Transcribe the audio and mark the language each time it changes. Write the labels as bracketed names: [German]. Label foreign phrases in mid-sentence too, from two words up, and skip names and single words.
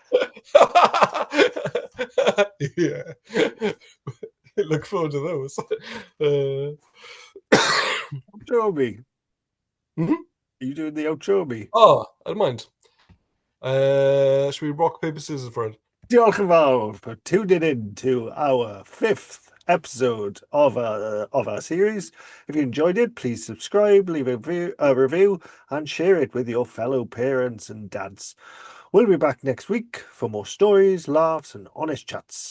[English] Yeah. Look forward to those. Outro me. Mhm. Are you doing the outro me? Oh, I don't mind. Should we rock, paper, scissors for it? [Welsh] Diolch yn fawr [English] for tuning in to our fifth episode of our series. If you enjoyed it, please subscribe, leave a review, and share it with your fellow parents and dads. We'll be back next week for more stories, laughs, and honest chats.